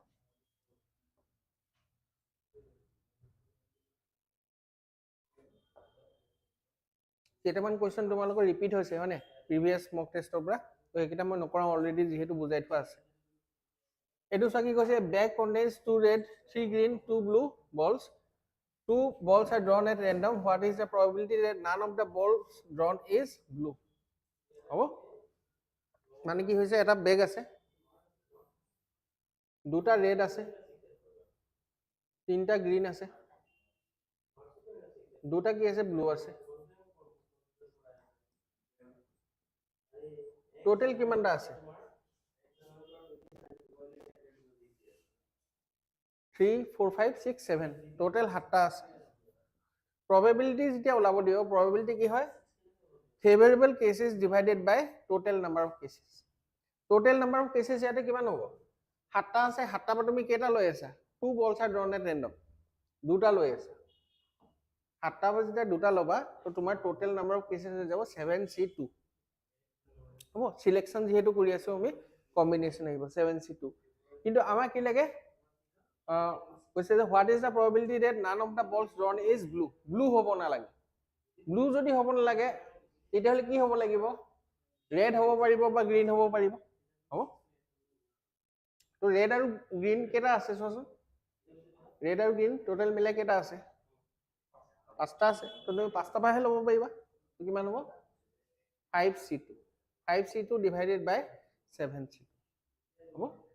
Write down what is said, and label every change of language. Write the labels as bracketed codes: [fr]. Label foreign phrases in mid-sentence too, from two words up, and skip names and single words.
[as] কেইটামান কোৱেশ্চন তোমালোকৰ ৰিপিট হৈছে হয়নে [en] previous mock testৰ [as] পৰা তো এইকেইটা মই নকৰা অলৰেডি যেহেতু বুজাই থোৱা আছে এটো চা কি কৈছে [en] bag contains 2 red 3 green 2 blue balls 2 balls are drawn at random what is the probability that none of the balls drawn is blue [as] হ'ব মানে কি হৈছে এটা বেগ আছে দুটা রেড আছে তিনটা গ্রিন আছে দুটা কি আছে ব্লু আছে টোটাল কিমানটা আছে 3 4 5 6 7 টোটাল 7টা আছে probability যেতিয়া ওলাব দিও probability কি হয় [en] favorable cases divided by total number of cases total number of cases [as] ইয়াতে কিমান হ'ব 7টা আছে 7টা পৰা তুমি কেইটা লৈ আছা [en] 2 balls are drawn at random [as] দুটা লৈ আছা 7টা পৰা যেতিয়া দুটা লবা তো তোমাৰ [en] total number of cases [as] হৈ যাব 7C2 হ'ব সিলেকশন যেহেতু কৰি আছো আমি কম্বিনেশন আহিব 7C2 কিন্তু আমাক কি লাগে কৈছে যে [en] what is the probability that none of the balls drawn is blue [as] blue হ'ব না লাগে blue যদি হ'ব না লাগে তেতিয়াহলে কি হ'ব লাগিব red হ'ব পাৰিব বা green হ'ব পাৰিব হ'ব তো red আৰু green কেটা আছে চোৱাচোন red আৰু green টোটাল মিলাই কেটা আছে 5টা আছে তো তুমি 5টা পাহে ল'ব পাৰিবা কিমান হ'ব 5C2 5C2 [en] divided by [as] 7C2 হ'ব